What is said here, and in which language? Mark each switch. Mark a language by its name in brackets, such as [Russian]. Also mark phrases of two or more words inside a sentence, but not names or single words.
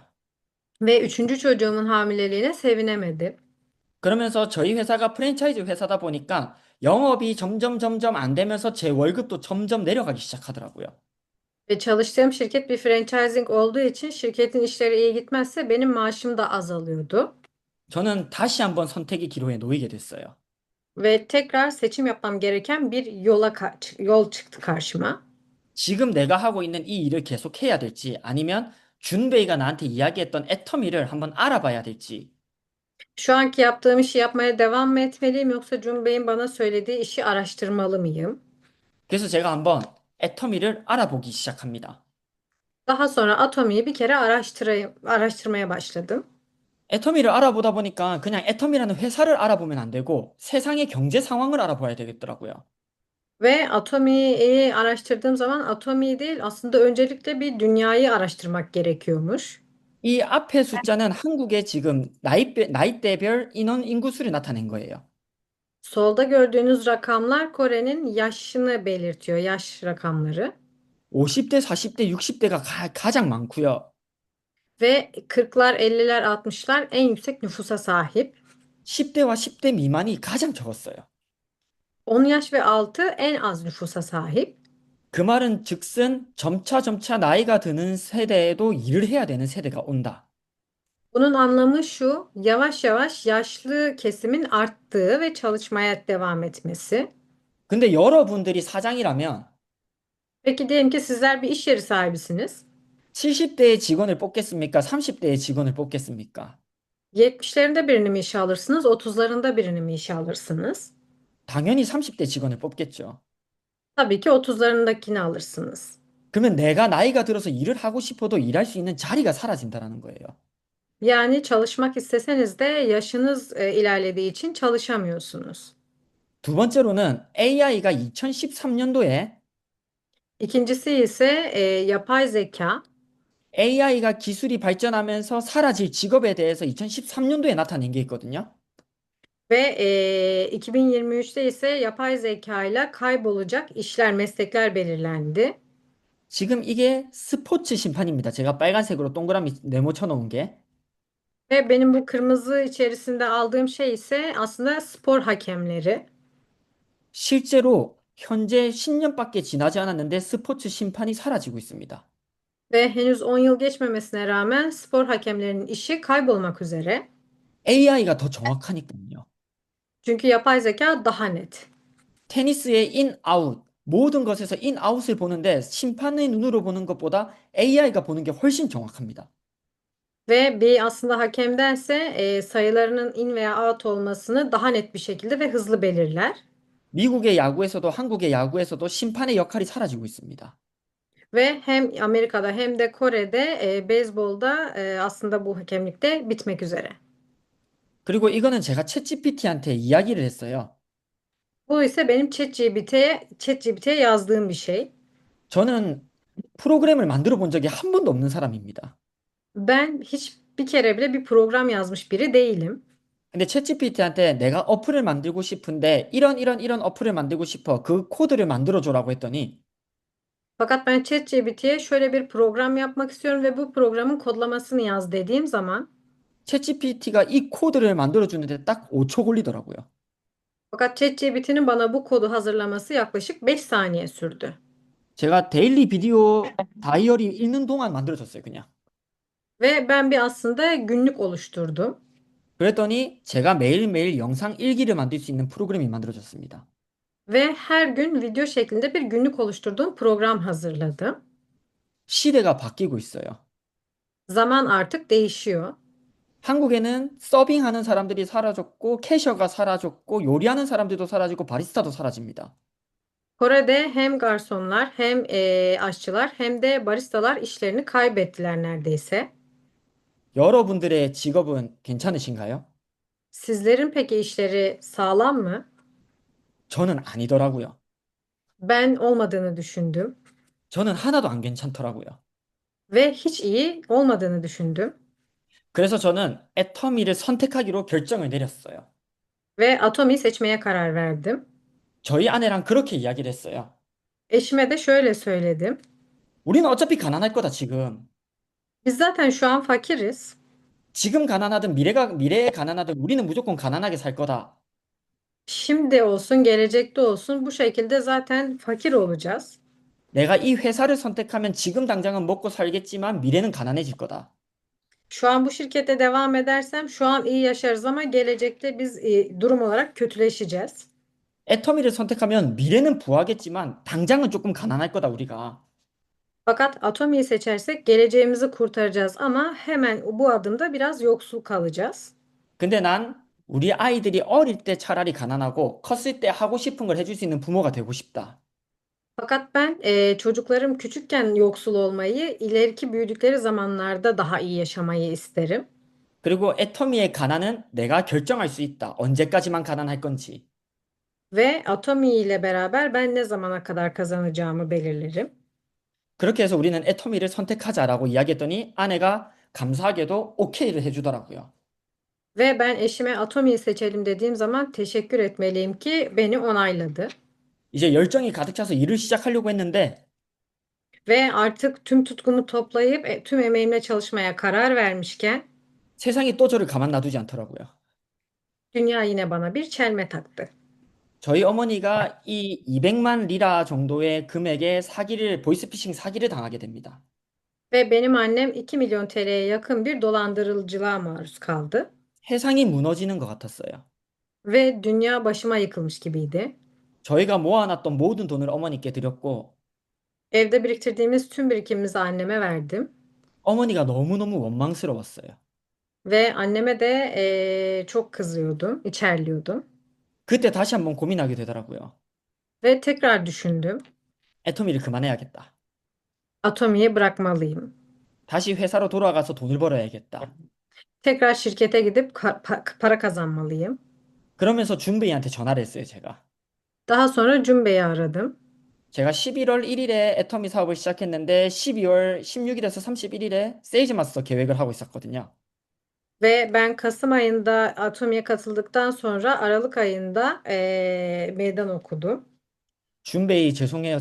[Turkish] Ve üçüncü çocuğumun hamileliğine sevinemedim. [Korean] 그러면서 저희 회사가 프랜차이즈 회사다 보니까 영업이 점점 안 되면서 제 월급도 점점 내려가기 시작하더라고요. [Turkish] Ve çalıştığım şirket bir franchising olduğu için şirketin işleri iyi gitmezse benim maaşım da azalıyordu. [Korean] 저는 다시 한번 선택의 기로에 놓이게 됐어요. [Turkish] Ve tekrar seçim yapmam gereken bir yol çıktı karşıma. [Korean] 지금 내가 하고 있는 이 일을 계속 해야 될지 아니면 준베이가 나한테 이야기했던 애터미를 한번 알아봐야 될지. [Turkish] Şu anki yaptığım işi yapmaya devam mı etmeliyim yoksa Cun Bey'in bana söylediği işi araştırmalı mıyım? [Korean] 그래서 제가 한번 애터미를 알아보기 시작합니다. [Turkish] Daha sonra Atomi'yi bir kere araştırmaya başladım. [Korean] 애터미를 알아보다 보니까 그냥 애터미라는 회사를 알아보면 안 되고 세상의 경제 상황을 알아봐야 되겠더라고요. [Turkish] Ve Atomi'yi araştırdığım zaman Atomi değil aslında öncelikle bir dünyayı araştırmak gerekiyormuş. [Korean] 이 앞에 숫자는 한국의 지금 나이대별 인원 인구수를 나타낸 거예요. [Turkish] Solda gördüğünüz rakamlar Kore'nin yaşını belirtiyor, yaş rakamları. [Korean] 50대, 40대, 60대가 가장 많고요. [Turkish] Ve 40'lar, 50'ler, 60'lar en yüksek nüfusa sahip. [Korean] 10대와 10대 미만이 가장 적었어요. [Turkish] 10 yaş ve altı en az nüfusa sahip. [Korean] 그 말은 즉슨 점차 나이가 드는 세대에도 일을 해야 되는 세대가 온다. [Turkish] Bunun anlamı şu, yavaş yavaş yaşlı kesimin arttığı ve çalışmaya devam etmesi. [Korean] 근데 여러분들이 사장이라면 [Turkish] Peki diyelim ki sizler bir iş yeri sahibisiniz. [Korean] 70대의 직원을 뽑겠습니까? 30대의 직원을 뽑겠습니까? [Turkish] 70'lerinde birini mi işe alırsınız, 30'larında birini mi işe alırsınız? [Korean] 당연히 30대 직원을 뽑겠죠. [Turkish] Tabii ki 30'larındakini alırsınız. [Korean] 그러면 내가 나이가 들어서 일을 하고 싶어도 일할 수 있는 자리가 사라진다라는 거예요. [Turkish] Yani çalışmak isteseniz de yaşınız ilerlediği için çalışamıyorsunuz. [Korean] 두 번째로는 AI가 2013년도에 [Turkish] İkincisi ise yapay zeka [Korean] AI가 기술이 발전하면서 사라질 직업에 대해서 2013년도에 나타낸 게 있거든요. [Turkish] ve 2023'te ise yapay zeka ile kaybolacak işler, meslekler belirlendi. [Korean] 지금 이게 스포츠 심판입니다. 제가 빨간색으로 동그라미 네모 쳐놓은 게. [Turkish] Ve benim bu kırmızı içerisinde aldığım şey ise aslında spor hakemleri. [Korean] 실제로 현재 10년밖에 지나지 않았는데 스포츠 심판이 사라지고 있습니다. [Turkish] Ve henüz 10 yıl geçmemesine rağmen spor hakemlerinin işi kaybolmak üzere. [Korean] AI가 더 정확하니까요. [Turkish] Çünkü yapay zeka daha net. [Korean] 테니스의 [English] in, out, [Korean] 모든 것에서 인, 아웃을 보는데 심판의 눈으로 보는 것보다 AI가 보는 게 훨씬 정확합니다. [Turkish] Ve bir aslında hakemdense sayılarının in veya out olmasını daha net bir şekilde ve hızlı belirler. [Korean] 미국의 야구에서도 한국의 야구에서도 심판의 역할이 사라지고 있습니다. [Turkish] Ve hem Amerika'da hem de Kore'de beyzbolda aslında bu hakemlikte bitmek üzere. [Korean] 그리고 이거는 제가 챗GPT한테 이야기를 했어요. [Turkish] Bu ise benim ChatGPT'ye yazdığım bir şey. [Korean] 저는 프로그램을 만들어 본 적이 한 번도 없는 사람입니다. [Turkish] Ben hiç bir kere bile bir program yazmış biri değilim. [Korean] 근데 챗GPT한테 내가 어플을 만들고 싶은데 이런 어플을 만들고 싶어. 그 코드를 만들어 줘라고 했더니 [Turkish] Fakat ben ChatGPT'ye şöyle bir program yapmak istiyorum ve bu programın kodlamasını yaz dediğim zaman [Korean] 챗GPT가 이 코드를 만들어주는데 딱 5초 걸리더라고요. [Turkish] Fakat ChatGPT'nin bana bu kodu hazırlaması yaklaşık 5 saniye sürdü. [Korean] 제가 [English] daily video diary [Korean] 읽는 동안 만들어졌어요, 그냥. [Turkish] Ve ben bir aslında günlük oluşturdum. [Korean] 그랬더니 제가 매일매일 영상 일기를 만들 수 있는 프로그램이 만들어졌습니다. [Turkish] Ve her gün video şeklinde bir günlük oluşturduğum program hazırladım. [Korean] 시대가 바뀌고 있어요. [Turkish] Zaman artık değişiyor. [Korean] 한국에는 서빙하는 사람들이 사라졌고, 캐셔가 사라졌고, 요리하는 사람들도 사라지고, 바리스타도 사라집니다. [Turkish] Kore'de hem garsonlar hem aşçılar hem de baristalar işlerini kaybettiler neredeyse. [Korean] 여러분들의 직업은 괜찮으신가요? [Turkish] Sizlerin peki işleri sağlam mı? [Korean] 저는 아니더라고요. [Turkish] Ben olmadığını düşündüm [Korean] 저는 하나도 안 괜찮더라고요. [Turkish] ve hiç iyi olmadığını düşündüm [Korean] 그래서 저는 애터미를 선택하기로 결정을 내렸어요. [Turkish] ve Atomi'yi seçmeye karar verdim. [Korean] 저희 아내랑 그렇게 이야기를 했어요. [Turkish] Eşime de şöyle söyledim. [Korean] 우리는 어차피 가난할 거다, 지금. [Turkish] Biz zaten şu an fakiriz. [Korean] 지금 가난하든 미래에 가난하든 우리는 무조건 가난하게 살 거다. [Turkish] Şimdi olsun, gelecekte olsun bu şekilde zaten fakir olacağız. [Korean] 내가 이 회사를 선택하면 지금 당장은 먹고 살겠지만 미래는 가난해질 거다. [Turkish] Şu an bu şirkette devam edersem şu an iyi yaşarız ama gelecekte biz durum olarak kötüleşeceğiz. [Korean] 애터미를 선택하면 미래는 부하겠지만 당장은 조금 가난할 거다, 우리가. [Turkish] Fakat Atomi'yi seçersek geleceğimizi kurtaracağız ama hemen bu adımda biraz yoksul kalacağız. [Korean] 근데 난 우리 아이들이 어릴 때 차라리 가난하고 컸을 때 하고 싶은 걸 해줄 수 있는 부모가 되고 싶다. [Turkish] Fakat ben çocuklarım küçükken yoksul olmayı, ileriki büyüdükleri zamanlarda daha iyi yaşamayı isterim. [Korean] 그리고 애터미의 가난은 내가 결정할 수 있다. 언제까지만 가난할 건지. [Turkish] Ve Atomi ile beraber ben ne zamana kadar kazanacağımı belirlerim. [Korean] 그렇게 해서 우리는 애터미를 선택하자라고 이야기했더니 아내가 감사하게도 오케이를 해주더라고요. [Turkish] Ve ben eşime Atomi'yi seçelim dediğim zaman teşekkür etmeliyim ki beni onayladı. [Korean] 이제 열정이 가득 차서 일을 시작하려고 했는데 [Turkish] Ve artık tüm tutkumu toplayıp tüm emeğimle çalışmaya karar vermişken [Korean] 세상이 또 저를 가만 놔두지 않더라고요. [Turkish] dünya yine bana bir çelme taktı. [Korean] 저희 어머니가 이 200만 리라 정도의 금액의 보이스피싱 사기를 당하게 됩니다. [Turkish] Ve benim annem 2 milyon TL'ye yakın bir dolandırıcılığa maruz kaldı. [Korean] 세상이 무너지는 것 같았어요. [Turkish] Ve dünya başıma yıkılmış gibiydi. [Korean] 저희가 모아놨던 모든 돈을 어머니께 드렸고 [Turkish] Evde biriktirdiğimiz tüm birikimimizi anneme verdim. [Korean] 어머니가 너무너무 원망스러웠어요. [Turkish] Ve anneme de çok kızıyordum, içerliyordum. [Korean] 그때 다시 한번 고민하게 되더라고요. [Turkish] Ve tekrar düşündüm. [Korean] 애터미를 그만해야겠다. [Turkish] Atomi'yi bırakmalıyım. [Korean] 다시 회사로 돌아가서 돈을 벌어야겠다. [Turkish] Tekrar şirkete gidip para kazanmalıyım. [Korean] 그러면서 준베이한테 전화를 했어요, 제가. [Turkish] Daha sonra Cumbe'yi aradım. [Korean] 제가 11월 1일에 애터미 사업을 시작했는데 12월 16일에서 31일에 [English] sales master [Korean] 계획을 하고 있었거든요. [Turkish] Ve ben Kasım ayında Atomi'ye katıldıktan sonra Aralık ayında meydan okudum. [Korean] 준베이 죄송해요.